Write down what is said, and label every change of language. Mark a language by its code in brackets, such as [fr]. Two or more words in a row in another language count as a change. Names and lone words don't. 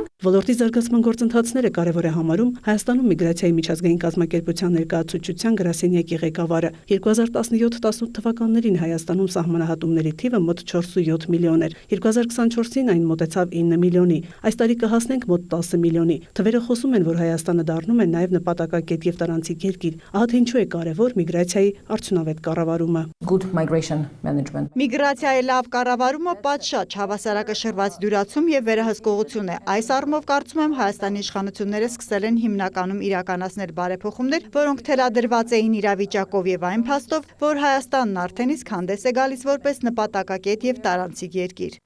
[hy] Ոլորտի զարգացման գործընթացները կարևոր է համարում Հայաստանում միգրացիայի միջազգային կազմակերպության ներկայացուցչության գրասենյակի ղեկավարը։ 2017-18 թվականներին Հայաստանում սահմանահատումների թիվը մոտ 4.7 միլիոն էր։ 2024-ին այն մոտեցավ 9 միլիոնի։ Այս տարի կհասնենք մոտ 10 միլիոնի։ Թվերը խոսում են, որ Հայաստանը դառնում է նաեւ նպատակակետ եւ տարանցիկ երկիր։ Ահա թե ինչու է կարևոր միգրացիայի արդյունավետ կառավարումը։ [en] Good migration management. [hy] Միգրացիայի լավ կառավարումը պատշաճ, հավասարակշռված դյուրացում եւ վերահսկողություն է։ Այս առումով կարծում եմ Հայաստանի իշխանությունները սկսել են հիմնականում իրականացնել բարեփոխումներ, որոնք թելադրված էին իրավիճակով եւ այն փաստով, որ Հայաստանն արդեն իսկ հանդես է գալիս որպես նպատակակետ եւ տարանցիկ երկիր։